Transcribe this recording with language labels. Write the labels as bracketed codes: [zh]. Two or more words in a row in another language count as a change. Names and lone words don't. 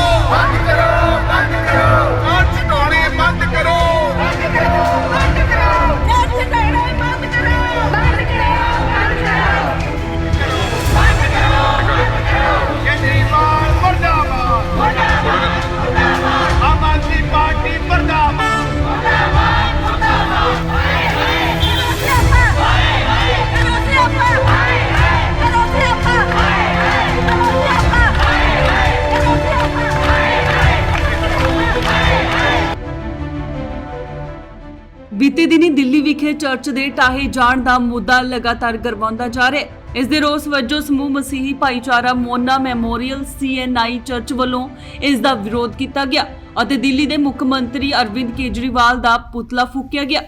[hi] बंद करो, बंद करो, चर्च ढाणे बंद करो, बंद करो, बंद करो, चर्च ढाणे बंद करो, बंद करो, बंद करो, बंद करो, बंद करो। केजरीवाल मुर्दाबाद, मुर्दाबाद, मुर्दाबाद। आम आदमी पार्टी मुर्दाबाद, मुर्दाबाद, मुर्दाबाद। हाय हाय करो सियापा, हाय हाय करो सियापा, हाय हाय करो सियापा, हाय हाय करो सियापा, हाय हाय करो सियापा, हाय हाय [pa] ਬੀਤੇ ਦਿਨੀ ਦਿੱਲੀ ਵਿਖੇ ਚਰਚ ਦੇ ਢਾਹੇ ਜਾਣ ਦਾ ਮੁੱਦਾ ਲਗਾਤਾਰ ਗਰਮਾਉਂਦਾ ਜਾ ਰਿਹਾ ਹੈ। ਇਸ ਦੇ ਰੋਸ ਵਜੋਂ ਸਮੂਹ ਮਸੀਹੀ ਭਾਈਚਾਰਾ ਮੋਨਾ ਮੈਮੋਰੀਅਲ CNI ਚਰਚ ਵੱਲੋਂ ਇਸ ਦਾ ਵਿਰੋਧ ਕੀਤਾ ਗਿਆ ਅਤੇ ਦਿੱਲੀ ਦੇ ਮੁੱਖ ਮੰਤਰੀ ਅਰਵਿੰਦ ਕੇਜਰੀਵਾਲ ਦਾ ਪੁਤਲਾ ਫੂਕਿਆ ਗਿਆ।